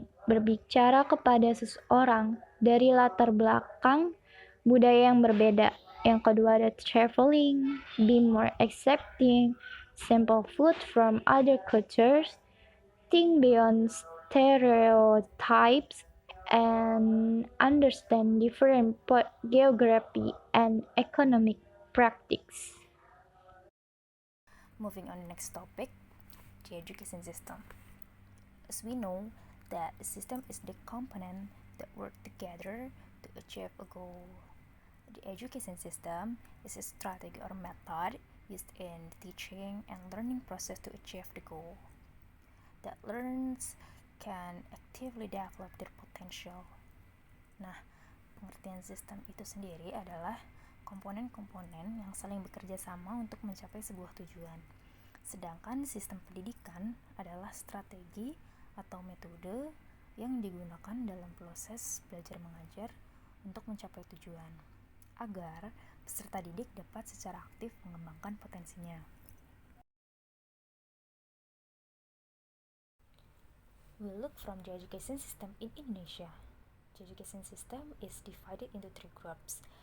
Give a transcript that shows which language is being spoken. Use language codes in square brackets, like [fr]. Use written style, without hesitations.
[id] Berbicara kepada seseorang dari latar belakang budaya yang berbeda. Yang kedua ada [en] traveling, be more accepting, sample food from other cultures, think beyond stereotypes, and understand different geography and economic practice. Moving on to the next topic, the education system. As we know that the system is the component that work together to achieve a goal. The education system is a strategy or method used in the teaching and learning process to achieve the goal. That learners can actively develop their potential. [id] Nah, pengertian sistem itu sendiri adalah komponen-komponen yang saling bekerja sama untuk mencapai sebuah tujuan. Sedangkan sistem pendidikan adalah strategi atau metode yang digunakan dalam proses belajar mengajar untuk mencapai tujuan, agar peserta didik dapat secara aktif mengembangkan potensinya. [en] We look from the education system in Indonesia. The education system is divided into 3 groups.